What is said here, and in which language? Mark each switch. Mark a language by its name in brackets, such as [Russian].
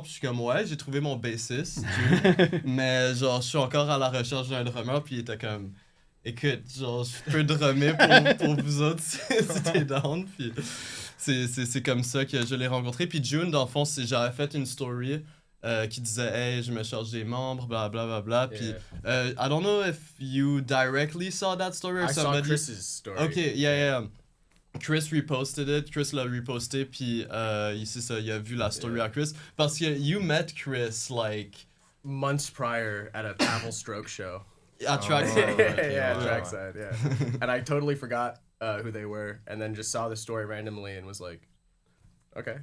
[French] Puis je suis comme, ouais, j'ai trouvé mon bassiste, mais genre, je suis encore à la recherche d'un drummer, puis il était comme, écoute, genre, je peux drummer pour vous autres si t'es down. Puis c'est comme ça que je l'ai rencontré. Puis June, dans le fond, j'avais fait une story qui disait, hey, je me charge des membres, bla bla bla bla. [English] Puis I don't know if you directly saw that story or I saw somebody. Chris's story. Ok, yeah. Chris reposted it, [French] Chris l'a reposté, puis c'est ça, il a vu la story à Chris. Parce que [English] you met Chris, like... Months prior at a Pavel Stroke show. [French] À Trackside. [English] yeah, [French] ouais. [English] Trackside, yeah. And I totally forgot who they were, and then just saw the story randomly and was like, okay.